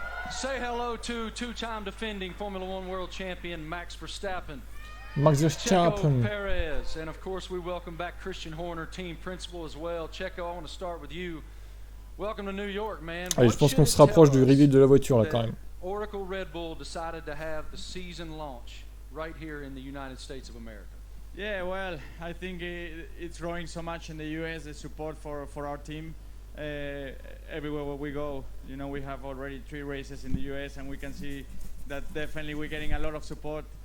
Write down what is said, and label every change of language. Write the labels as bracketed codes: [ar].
[en] Say hello to two-time defending Formula One world champion Max Verstappen. Max Verstappen. Checo Perez, and of course we welcome back Christian Horner, team principal as well. Checo, I want to start with you. Welcome to New York, man. [fr] Allez, je pense qu'on se rapproche du reveal de la voiture là quand même. [en] Oracle Red Bull decided to have the season launch right here in the United States of America. Yeah, well, I think it's growing so much in the US, the support for our team. Everywhere where we go, we have already 3 races in the US, and we can see that definitely we're getting a lot of support.